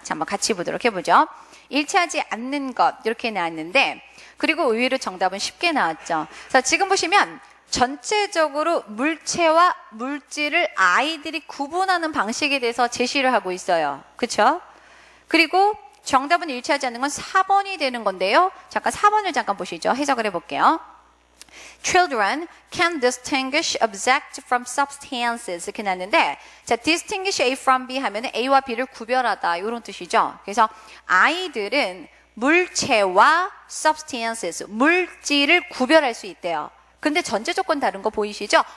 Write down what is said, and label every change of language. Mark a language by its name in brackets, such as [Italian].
[Korean] 자, 한번 같이 보도록 해보죠. 일치하지 않는 것 이렇게 나왔는데 그리고 의외로 정답은 쉽게 나왔죠. 자, 지금 보시면 전체적으로 물체와 물질을 아이들이 구분하는 방식에 대해서 제시를 하고 있어요. 그렇죠? 그리고 정답은 일치하지 않는 건 4번이 되는 건데요. 잠깐 4번을 잠깐 보시죠. 해석을 해볼게요. [English] Children can distinguish objects from substances [Korean] 이렇게 나왔는데 자, [English] distinguish A from B [Korean] 하면 A와 B를 구별하다 이런 뜻이죠. 그래서 아이들은 물체와 substances, 물질을 구별할 수 있대요. 근데 전제 조건 다른 거 보이시죠?